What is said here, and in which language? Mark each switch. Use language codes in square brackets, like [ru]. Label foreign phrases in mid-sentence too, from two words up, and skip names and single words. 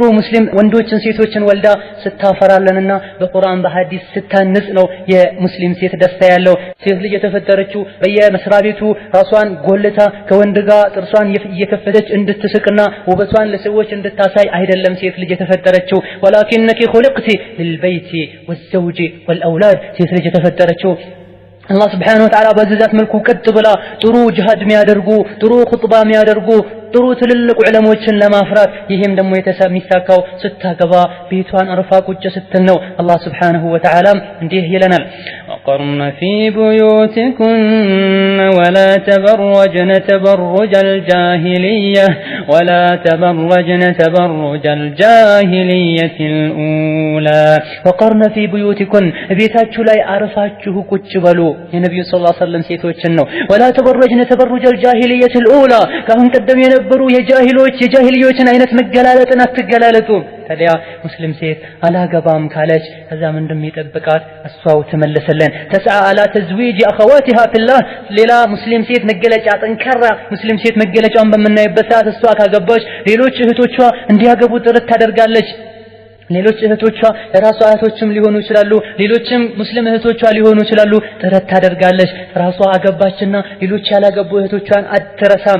[am] ሙስሊም ወንዶችን ሴቶችን ወልዳ ስታፈራለንና በቁርአን በሐዲስ ስታንጽ ነው የሙስሊም ሴት ደስታ ያለው ሴት ልጅ የተፈጠረችው በየመስሪያ ቤቱ ራሷን ጎልታ ከወንድ ጋር ጥርሷን እየከፈተች እንድትስቅና ውበቷን ለሰዎች እንድታሳይ አይደለም ሴት ልጅ የተፈጠረችው ወላኪንኪ [ar] خلقتِ للبيت والزوج والأولاد [am] ሴት ልጅ የተፈጠረችው [ar] الله سبحانه وتعالى [am] በዛት መልኩ ቀጥ ብላ ጥሩ ጂሃድ የሚያደርጉ ጥሩ ኹጥባ የሚያደርጉ ጥሩ ትልልቅ ዑለሞችን ለማፍራት ይሄም ደግሞ የተሰሚሳካው ስታገባ ቤቷን አርፋ ቁጭ ስትል ነው [ar] الله سبحانه وتعالى [am] እንዲህ ይለናል [ar] وقرن في بيوتكن ولا تبرجن تبرج الجاهلية الأولى وقرن في بيوتكن [am] ቤታችሁ ላይ አርፋችሁ ቁጭ በሉ የነብዩ [ar] صلى الله عليه وسلم [am] ሴቶችን ነው [ar] ولا تبرجن تبرج الجاهلية الأولى [am] ካሁን ቀደም የነበሩ የጃሂልዮችን አይነት መገላለጥን አትገላለጡ ታዲያ ሙስሊም ሴት አላገባም ካለች ከዛ ምንድነው የሚጠብቃት እሷው ተመለሰለን [ar] تسعى على تزويج اخواتها في الله [am] ሌላ ሙስሊም ሴት መገለጫ ጠንከራ ሙስሊም ሴት መገለጫውን በመናይበት ሰዓት እሷ ካገባች ሌሎች እህቶቿ እንዲያገቡ ጥረት ታደርጋለች ሌሎች እህቶቿ ራሷ እህቶችም ሊሆኑ ይችላሉ ሌሎችም ሙስሊም እህቶቿ ሊሆኑ ይችላሉ ጥረት ታደርጋለች ራሷ አገባችና ሌሎች ያላገቡ እህቶቿን አትረሳም